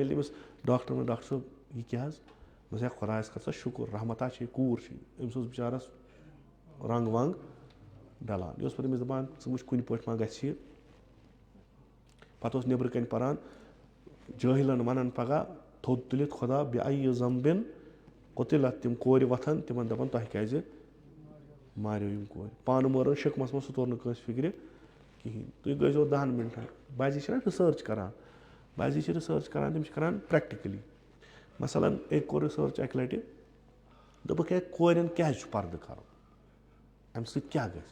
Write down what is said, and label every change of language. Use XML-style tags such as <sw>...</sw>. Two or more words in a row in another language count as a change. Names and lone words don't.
<ks>ییٚلہِ أمِس ڈاکٹر ووٚن ڈاکٹر صٲب یہِ کیٛاہ حظ، دوٚپمَس ہے خۄدایس کر سا شُکُر رحمتہ چھے کوٗر چھے. أمِس اوس بِچارس رنٛگ ونٛگ ڈلان. یہِ اوس پتہٕ أمِس دپان ژٕ وٕچھ کُنہِ پٲٹھۍ ما گژھِ یہِ. پتہٕ اوس نٮ۪برٕ کنۍ پران، جٲہلن ونان پگاہ تھوٚد تُلِتھ خۄدا</ks> <ar>بے اَیہِ ذنبٍ قُتِلَت.</ar> <ks>تِم کورِ وۄتھان تِمن دپان تۄہہِ کیٛازِ ماریو یِم کورِ. پانہٕ مٲرٕن شِکمس منٛز، سُہ توٚر نہٕ کٲنٛسہِ فِکرِ کِہینۍ. تُہۍ گٔژھۍزیو 10 مِنٹن. بعضی چھِنہ رِسٲرٕچ کران، بعضی چھِ رِسٲرٕچ کران تِم چھِ کران پریکٹِکلی. مثلاً أکۍ کوٚر رِسٲرٕچ اکہِ لٹہِ، دوٚپُکھ ہے کورٮ۪ن کیٛازِ چھُ پردٕ کرُن، امہِ سۭتۍ کیٛاہ گژھِ.</ks>